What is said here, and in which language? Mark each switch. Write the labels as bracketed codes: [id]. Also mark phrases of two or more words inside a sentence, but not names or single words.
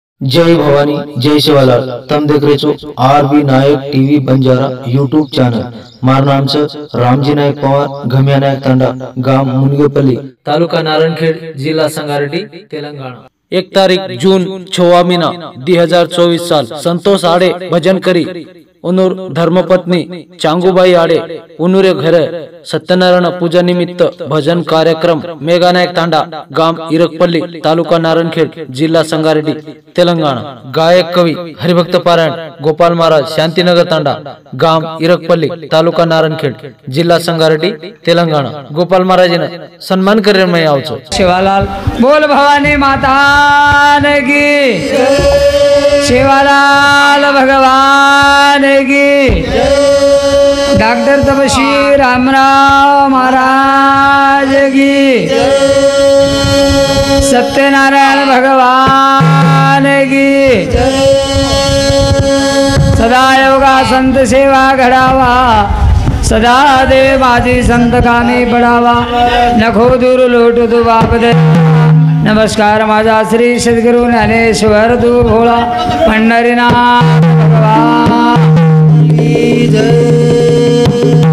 [lmn] जय भवानी जय शिवालाल। तम देख रहे छो आरबी नायक टीवी बंजारा यूट्यूब चॅनल। मार नाम से रामजी नायक पवार, घमिया नायक तांडा, गाव मुनगेपल्ली, तालुका नारायणखेड, जिल्हा संगारेड्डी, तेलंगाना। 1 तारीख जून 6 महीना 2024 साल। संतोष आड़े भजन करी उनूर धर्मपत्नी चांगूबाई आड़े उनूरे घरे सत्यनारायण पूजा निमित्त भजन कार्यक्रम मेघा नायक तांडा, गाम इरकपल्ली, तालुका नारायणखेड, जिल्हा संगारेड्डी, तेलंगाना। गायक कवि हरिभक्त पारायण गोपाल महाराज, शांतिनगर तांडा, गाम इरकपल्ली, तालुका नारायणखेड, जिल्हा संगारेड्डी, तेलंगाना। गोपाल महाराज सन्मान करे मैं आवचो। [hi] शिवालाल बोल भवानी माता की, शिवालाल भगवान की, डॉक्टर तपस्वी रामराव महाराज की, सत्यनारायण भगवान की। [mr] सदा योगा संत सेवा घडावा, सदा दे माझी संत कामी पडावा, नखो दूर लोट तू बाप दे। नमस्कार माझा श्री सद्गुरु ज्ञानेश्वर तू भोळा पंढरीनाथ [hi] भगवान की जय।